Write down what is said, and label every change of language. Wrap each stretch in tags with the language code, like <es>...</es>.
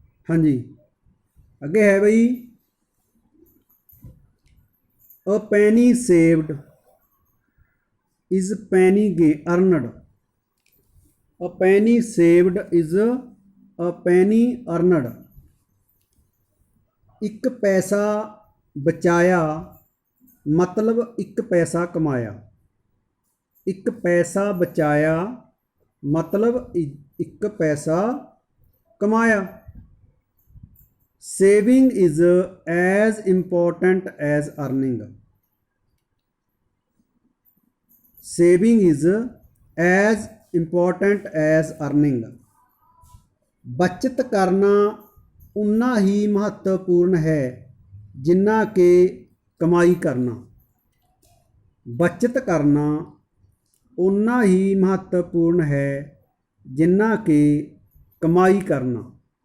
<pa>ਹਾਂਜੀ, ਅੱਗੇ ਹੈ ਬਈ,</pa> <en>a penny saved is penny earned. A penny saved is a penny earned.</en> <pa>ਇੱਕ ਪੈਸਾ ਬਚਾਇਆ ਮਤਲਬ ਇੱਕ ਪੈਸਾ ਕਮਾਇਆ। ਇੱਕ ਪੈਸਾ ਬਚਾਇਆ ਮਤਲਬ ਇੱਕ ਪੈਸਾ ਕਮਾਇਆ।</pa> <en>Saving is as important as earning. Saving is as important as earning.</en> <pa>ਬਚਤ ਕਰਨਾ ਉਨਾ ਹੀ ਮਹੱਤਵਪੂਰਨ ਹੈ ਜਿੰਨਾ ਕਿ ਕਮਾਈ ਕਰਨਾ। ਬਚਤ ਕਰਨਾ ਉਨਾ ਹੀ ਮਹੱਤਵਪੂਰਨ ਹੈ ਜਿੰਨਾ ਕਿ ਕਮਾਈ ਕਰਨਾ।</pa>